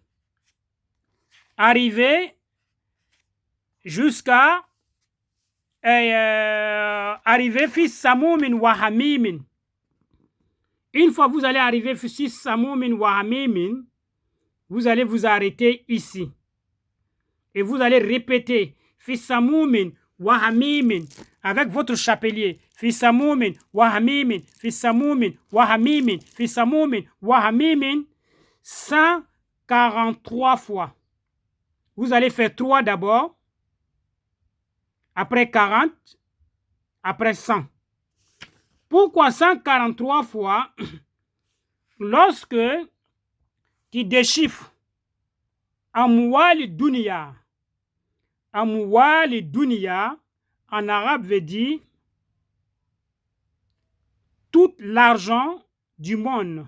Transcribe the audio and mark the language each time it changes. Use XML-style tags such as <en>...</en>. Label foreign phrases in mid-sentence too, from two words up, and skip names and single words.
<fr>Arriver jusqu'à arriver</fr> <ar>في سموم وحميم.</ar> <fr>Une fois vous allez arriver</fr> <ar>في سموم وحميم,</ar> <fr>vous allez vous arrêter ici. Et vous allez répéter</fr> <ar>في سموم وحميم</ar> <fr>avec votre chapelier.</fr> <ar>في سموم وحميم، في سموم وحميم، في سموم وحميم 143 fois.</ar> <fr>Vous allez faire 3 d'abord, après 40, après 100. Pourquoi 143 fois? Lorsque tu déchiffres</fr> <ar>أموال الدنيا، أموال الدنيا,</ar> <fr>en arabe veut dire tout l'argent du monde.</fr>